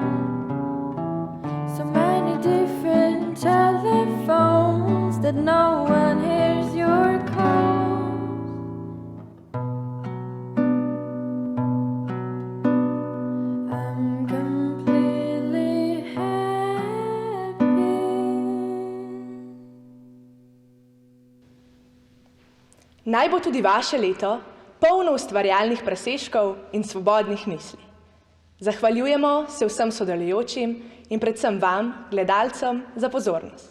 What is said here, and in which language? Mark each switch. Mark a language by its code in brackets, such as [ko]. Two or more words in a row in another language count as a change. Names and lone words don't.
[en] So many different telephones that no one hears your calls. I'm completely happy. [sl] Naj bo tudi vaše leto polno ustvarjalnih presežkov in svobodnih misli. Zahvaljujemo se vsem sodelujočim in predvsem vam, gledalcem, za pozornost.